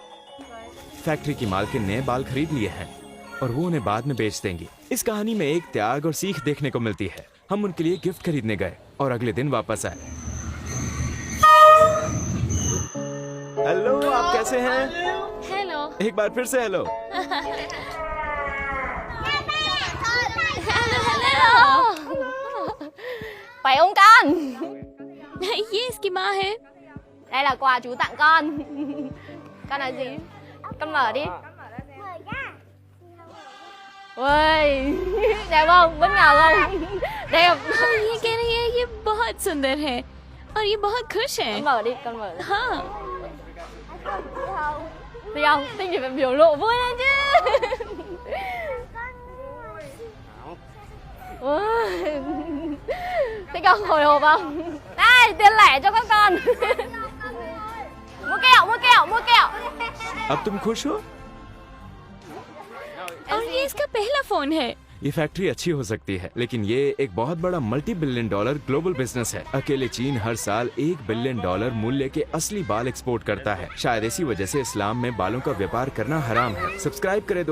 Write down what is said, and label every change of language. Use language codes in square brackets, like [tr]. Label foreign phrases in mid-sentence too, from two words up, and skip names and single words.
[hi] फैक्ट्री की मालकिन ने बाल खरीद लिए हैं और वो उन्हें बाद में बेच देंगी। इस कहानी में एक त्याग और सीख देखने को मिलती है। हम उनके लिए गिफ्ट खरीदने गए और अगले दिन वापस आए। हेलो, आप कैसे हैं? हेलो। एक बार फिर से हेलो। [vi] Phải không con? [hi] ये इसकी माँ है। [vi] Đây là quà chú tặng con. Con là gì? Con mở đi. Ui, đẹp không? Bất ngờ không? Đẹp. [hi] ये कह रही है ये बहुत सुंदर है और ये बहुत खुश है। [vi] Con mở đi, con mở đi. [hi] हाँ, [vi] Thích không? Thích thì phải biểu lộ vui lên chứ. Ui. Thích không? Hồi hộp không? Đây, tiền lẻ cho các con. Mua kẹo, mua kẹo, mua kẹo. [hi] अब तुम खुश हो? और ये इसका पहला फोन है। ये फैक्ट्री अच्छी हो सकती है, लेकिन ये एक बहुत बड़ा [en] multi billion dollar global business [hi] है। अकेले चीन हर साल $1 बिलियन मूल्य के असली बाल एक्सपोर्ट करता है। शायद इसी वजह से इस्लाम में बालों का व्यापार करना हराम है। सब्सक्राइब करें दोस्तों।